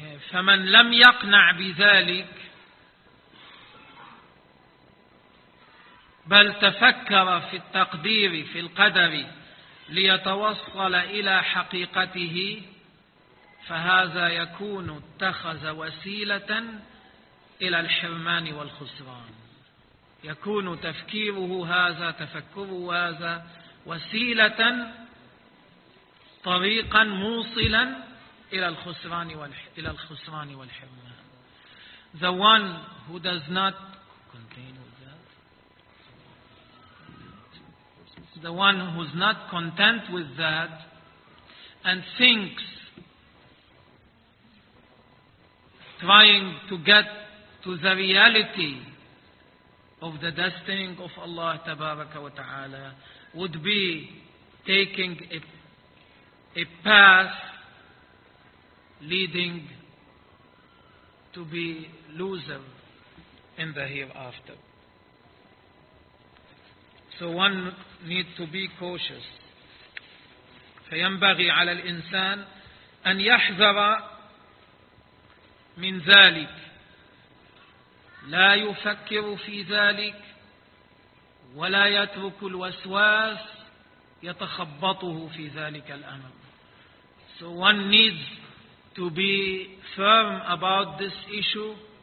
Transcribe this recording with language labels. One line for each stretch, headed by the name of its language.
Arabic: فمن لم يقنع بذلك بل تفكر في التقدير في القدر ليتوصل إلى حقيقته فهذا يكون اتخذ وسيلة إلى الحرمان والخسران. يكون تفكيره هذا تفكره هذا وسيلة طريقا موصلا إلى الخسران والحرمان.
English: The one who does not continue that, the one who is not content with that and thinks trying to get to the reality of the destiny of Allah
Arabic: tabaraka wa ta'ala
English: would be taking a path leading to be loser in the hereafter. So one needs to be cautious.
Arabic: فينبغي على الإنسان أن يحذر من ذلك لا يفكر في ذلك ولا يترك الوسواس يتخبطه في ذلك الأمر.
English: So one needs to be firm about this issue.